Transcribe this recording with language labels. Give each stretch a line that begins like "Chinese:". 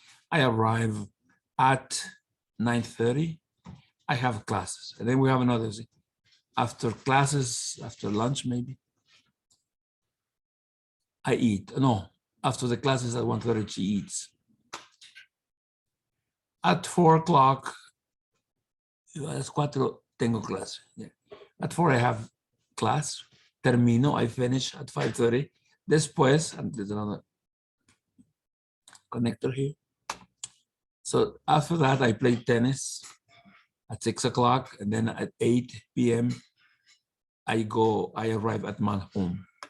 English: I arrive at 9:30. I have classes, and then we have another thing. After classes, after lunch maybe, I eat. No, after the classes at 1:30 she eats. At 4 o'clock,
Spanish: a las 4 tengo clase.
English: Yeah. At 4 I have class.
Spanish: Termino,
English: I finish at 5:30.
Spanish: Después,
English: and there's another connector here. So after that, I play tennis at 6 o'clock, and then at 8 p.m. I arrive at my home.